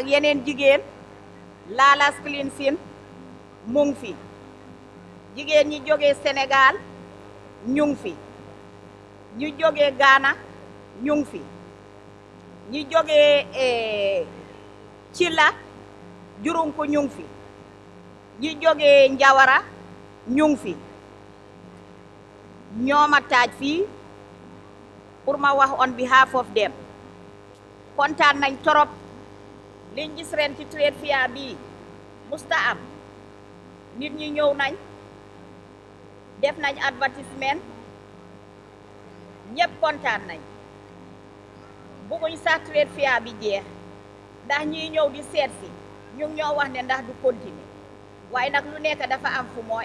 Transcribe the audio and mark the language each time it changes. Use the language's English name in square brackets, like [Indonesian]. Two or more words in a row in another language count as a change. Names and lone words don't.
[Wolof] yeneen jigéen Lala's Cleansing mu ngi fi jigéen ñi jógee Sénégal ñu ngi fi ñu jógee Ghana ñu ngi fi ñi jógee Cilla Jurunku ñu ngi fi ñi jógee Njawara ñu ngi fi ñooma taaj fii pour ma wax [English] on behalf of them [Wolof] kontaan nañ torop liñ gis ren ci [English] trade fair [Wolof] bi musta am nit ñi ñëw nañ def nañ advertisement ñëpp kontaan nañ bëgguñ sax [English] trade fair [Wolof] bi jeex ndax ñi ñëw di seet si ñu ñoo wax ne ndax du continuer waaye nag lu nekk dafa am fu moo